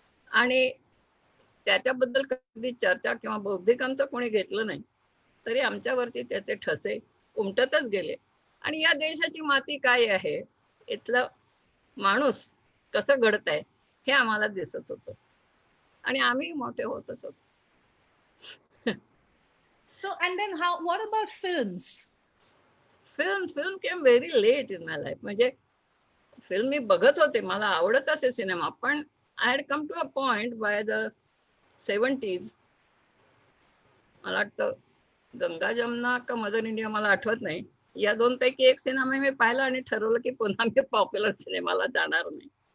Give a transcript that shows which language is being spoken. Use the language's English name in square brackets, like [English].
[Marathi] आणि त्याच्याबद्दल कधी चर्चा किंवा बौद्धिकांचं कोणी घेतलं नाही तरी आमच्यावरती त्याचे ठसे उमटतच गेले. आणि या देशाची माती काय आहे, इथलं माणूस कसं घडतंय हे आम्हाला दिसत होतं आणि आम्ही मोठे होतच होतो. [English] So, and then what about films? Film came very late in my life. [Marathi] म्हणजे फिल्म मी बघत होते, मला आवडत असे सिनेमा, पण [English] I had come to a point by the 70s, [Marathi] मला वाटतं गंगा जमुना का मदर इंडिया मला आठवत नाही, या दोन पैकी एक सिनेमा मी पाहिला आणि ठरवलं की पुन्हा मी पॉप्युलर सिनेमाला जाणार नाही.